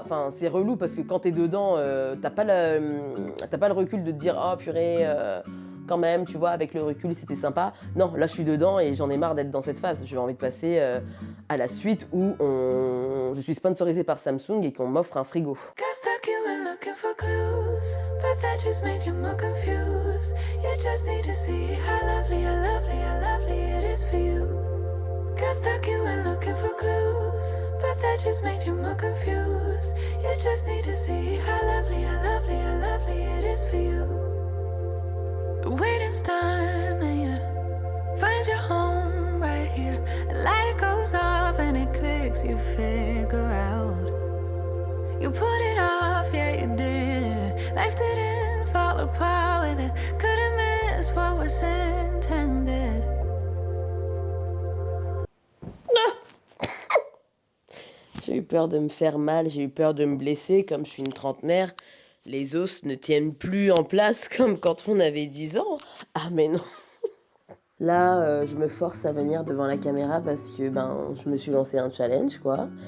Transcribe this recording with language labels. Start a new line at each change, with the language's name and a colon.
French: C'est relou parce que quand t'es dedans, t'as pas le recul de te dire oh purée, quand même, tu vois, avec le recul c'était sympa. Non, là je suis dedans et j'en ai marre d'être dans cette phase. J'ai envie de passer à la suite où je suis sponsorisée par Samsung et qu'on m'offre un frigo.
English: But that just made you more confused. You just need to see how lovely it is for you. Got stuck, you went looking for clues. But that just made you more confused. You just need to see how lovely it is for you. Waiting's done and you find your home right here. A light goes off and it clicks, you figure out. You put it off, yeah you did it. Life didn't fall apart with it. Couldn't miss what was intended.
French: J'ai eu peur de me faire mal, j'ai eu peur de me blesser. Comme je suis une trentenaire, les os ne tiennent plus en place comme quand on avait 10 ans. Ah mais non. Là, je me force à venir devant la caméra parce que je me suis lancé un challenge quoi.